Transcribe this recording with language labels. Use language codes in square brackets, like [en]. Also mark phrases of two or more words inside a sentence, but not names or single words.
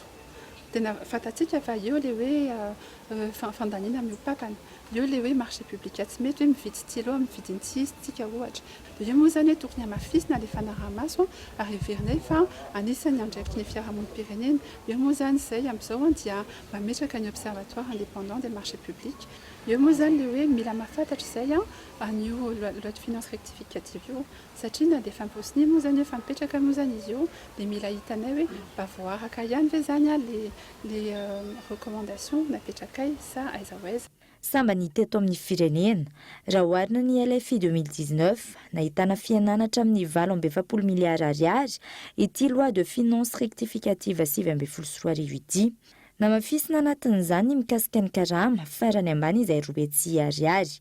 [mg] Tena fantatsika fa eo le hoe fandaniana amin'ny papana, eo le hoe [fr] marché public [mg] tsy mety hoe mividy stylo mividy tsika ohatra. Dia io moa zany hoe tokony hamafisina le fanaraha-maso ary heverina fa anisany andraikitry ny fiarahamonim-pirenena. Io moa zany izay amin'izao dia mametraka ny [fr] observatoire indépendant des marchés publics. [mg] Io moa zany le hoe mila mahafantatra izay an'io [fr] loi de finance rectificative [mg] io satria na dia efa mipaosiny moa zany efa mipetraka moa zany izy io dia mila hitanay hoe mba voaraka ihany ve zany [fr] les recommandations [mg] napetrakay sa aiza ho aiza. Samba ny teto amin'ny firenena, raha oharina ny LFI 2019 nahitana fiananatra amin'ny 7.7 miliara ariary ity [fr] loi de finance rectificative [mg] 7.4 ity. Namafisina anatin'izany mikasika ny karama farany ambany izay 2 ariary.